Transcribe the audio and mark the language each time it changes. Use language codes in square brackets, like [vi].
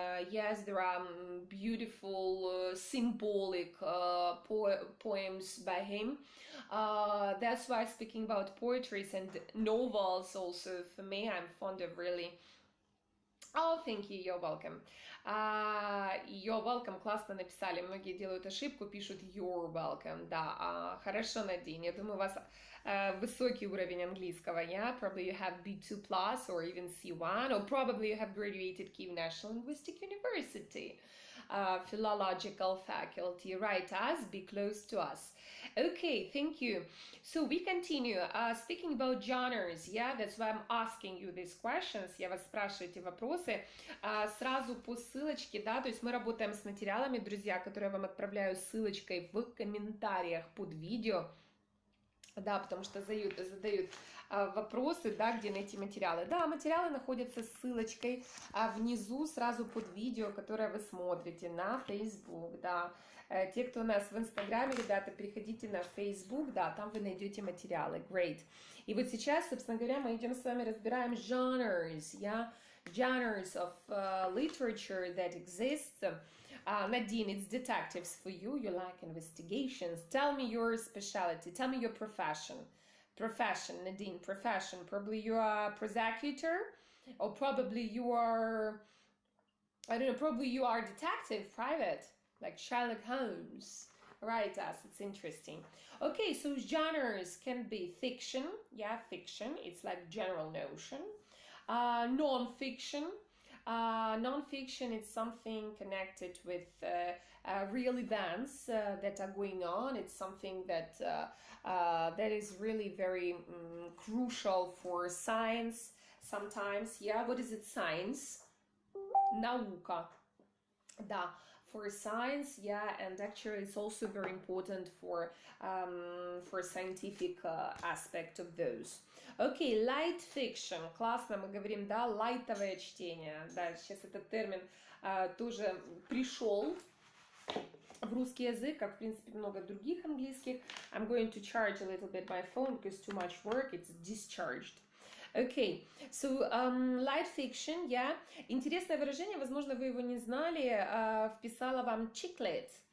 [en] Yes, there are beautiful, symbolic poems by him. That's why speaking about poetries and novels also, for me, I'm fond of really... Oh, thank you, you're welcome. You're welcome, [ru] классно написали. Многие делают ошибку, пишут [en] you're welcome. [ru] Да, хорошо, Надин. Я думаю, у вас высокий уровень английского, yeah? [en] Probably you have B2 plus or even C1, or probably you have graduated Kyiv National Linguistic University. Philological faculty, write us, be close to us. Okay, thank you. So we continue. Speaking about genres, yeah, that's why I'm asking you these questions. [ru] Я вас спрашиваю эти вопросы сразу по ссылочке, да, то есть мы работаем с материалами, друзья, которые я вам отправляю ссылочкой в комментариях под видео, да, потому что задают вопросы, да, где найти материалы. Да, материалы находятся с ссылочкой внизу, сразу под видео, которое вы смотрите на Facebook, да. Те, кто у нас в Инстаграме, ребята, переходите на Facebook, да, там вы найдете материалы. [en] Great. [ru] И вот сейчас, собственно говоря, мы идем с вами разбираем genres, yeah? [en] Genres of literature that exist. Nadine, it's detectives for you. You like investigations. Tell me your specialty. Tell me your profession. Profession, Nadine, profession. Probably you are a prosecutor, or probably you are, I don't know, probably you are detective, private, like Sherlock Holmes. Write us, it's interesting. Okay, so genres can be fiction, yeah, fiction, it's like general notion. Non-fiction. Non-fiction is something connected with real events that are going on. It's something that that is really very crucial for science sometimes. Yeah, what is it? Science. [ru] Наука. Да. [en] For science, yeah, and actually it's also very important for scientific aspect of those. Okay, light fiction. [ru] Классно, мы говорим, да, лайтовое чтение. Да, сейчас этот термин тоже пришел в русский язык, как, в принципе, много других английских. [en] I'm going to charge a little bit my phone because too much work, it's discharged. Okay, so light fiction, yeah. [ru] Интересное выражение, возможно, вы его не знали, вписала вам chiclet.